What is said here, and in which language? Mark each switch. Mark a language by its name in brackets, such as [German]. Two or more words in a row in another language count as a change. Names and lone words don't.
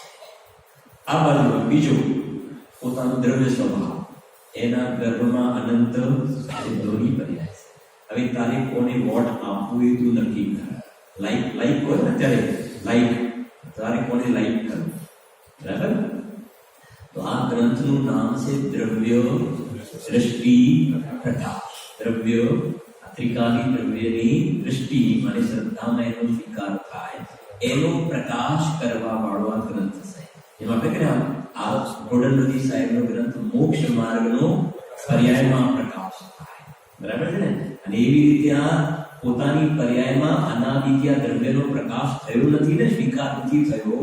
[Gujarati] આ બાજુ બીજો પોતાનો દ્રવ્ય સ્વભાવ, એના ગર્ભમાં અનંત સિદ્ધોની પર્યાય છે. હવે તારે કોને વોટ આપવું એ તું નક્કી કર. લાઈક હોય ને ત્યારે લાઈક, તારે કોને લાઈક કરવું, બરાબર? તો આ ગ્રંથનું નામ છે દ્રવ્ય दृष्टि प्रकाश. દ્રવ્ય ત્રિકાળી द्रव्यની દૃષ્ટિ અને શ્રદ્ધામાં એનો સ્વીકાર થાય, એનો પ્રકાશ કરવા વાળો આ ગ્રંથ છે. જેમ આપણે કહ્યું આ ગોરધનજી સાહેબનો ગ્રંથ મોક્ષ માર્ગનો પર્યાયમાં પ્રકાશ થાય. બરાબર છે ને? અને એવી રીતે આ પોતાની પર્યાયમાં અનાદિત્ય દ્રવ્યનો પ્રકાશ થયો નથી ને, સ્વીકાર નથી થયો.